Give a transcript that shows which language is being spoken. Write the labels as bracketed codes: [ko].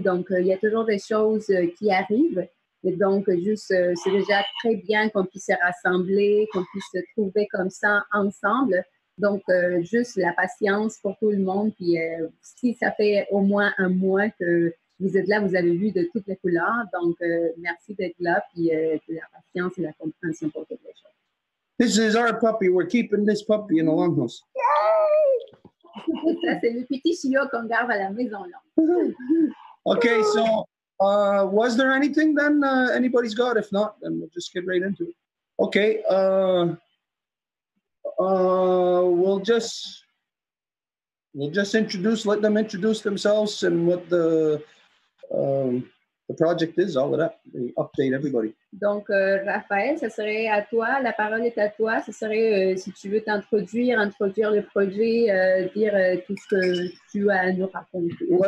[fr] Donc, il y a toujours des choses qui arrivent. Et donc, juste, c'est déjà très bien qu'on puisse se rassembler, qu'on puisse se trouver comme ça ensemble. Donc, juste la patience pour tout le monde. Puis, si ça fait au moins un mois que vous êtes là, vous avez vu de toutes les couleurs. Donc, merci d'être là, puis de la patience et la compréhension pour toutes les choses. [en] This is our puppy. We're keeping this puppy in the Longhouse. [fr] Ça, c'est le petit chiot qu'on garde à la maison. Longue. [en] Okay, so was there anything then anybody's got? If not, then we'll just get right into it. Okay, we'll just let them introduce themselves and what the project is, all of that. They update everybody. [fr] Donc, Raphaël, ça serait à toi, la parole est à toi. Ce serait, si tu veux introduire le projet, dire tout ce que tu as à nous raconter.